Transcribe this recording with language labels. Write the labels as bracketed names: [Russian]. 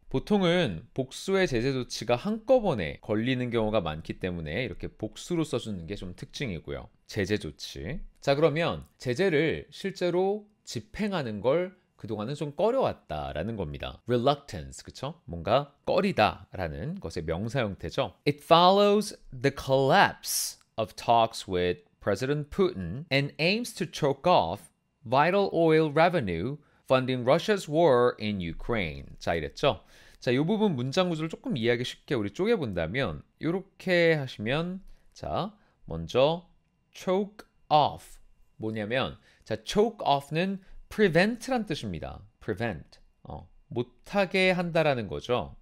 [Korean] 보통은 복수의 제재 조치가 한꺼번에 걸리는 경우가 많기 때문에 이렇게 복수로 써주는 게 좀 특징이고요. 제재 조치. 자, 그러면 제재를 실제로 집행하는 걸 그동안은 좀 꺼려왔다라는 겁니다. reluctance, 그쵸? 뭔가 꺼리다라는 것의 명사 형태죠. [English] It follows the collapse of talks with President Putin and aims to choke off vital oil revenue funding Russia's war in Ukraine. [Korean] 자, 이랬죠? 자, 이 부분 문장 구조를 조금 이해하기 쉽게 우리 쪼개본다면 이렇게 하시면 자, 먼저 choke off 뭐냐면 자, choke off는 prevent란 뜻입니다. prevent. 못하게 한다라는 거죠.